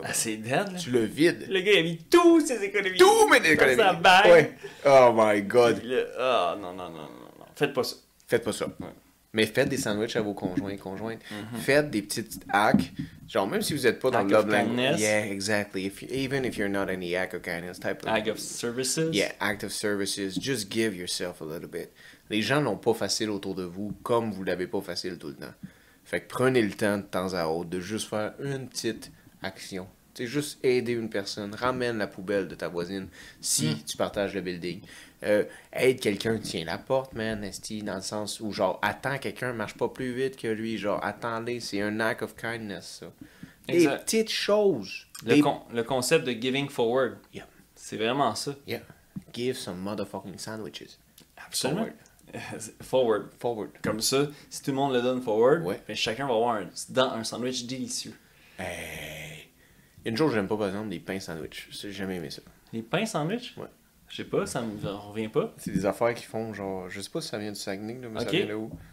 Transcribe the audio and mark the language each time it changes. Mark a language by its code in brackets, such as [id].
[fr] Ah, c'est dead, là. Tu le vides. Le gars, il a mis tous ses économies. Tous mes économies. Dans sa bague. Ouais. [en] Oh my God. [fr] Ah, non. Faites pas ça. Faites pas ça. Ouais. Mais faites des sandwichs à vos conjointes. Faites des petites hacks. Genre, même si vous n'êtes pas dans le love language. [en] Yeah, exactly. Even if you're not in the act of kindness type of... Act of services. Yeah, act of services. Just give yourself a little bit. [fr] Les gens n'ont pas facile autour de vous comme vous l'avez pas facile tout le temps. Fait que prenez le temps de temps à autre de juste faire une petite action. Tu sais, juste aider une personne. Ramène la poubelle de ta voisine si tu partages le building. Aide quelqu'un, tiens la porte, man, esti, dans le sens où, genre, attends quelqu'un, marche pas plus vite que lui, genre, attendez, c'est un act of kindness, ça. Des petites choses. Le concept de giving forward. [en] Yeah. [fr] C'est vraiment ça. [en] Yeah. Give some motherfucking sandwiches. [fr] Absolument. Forward. Comme ça, si tout le monde le donne forward, ben, chacun va avoir un sandwich délicieux. Hey. Il y a une chose que j'aime pas, par exemple, des pains sandwich. J'ai jamais aimé ça. Les pains sandwich? Ouais. Je sais pas, ça me revient pas. C'est des affaires qui font genre, je sais pas si ça vient du Saguenay, là, mais ça vient de où.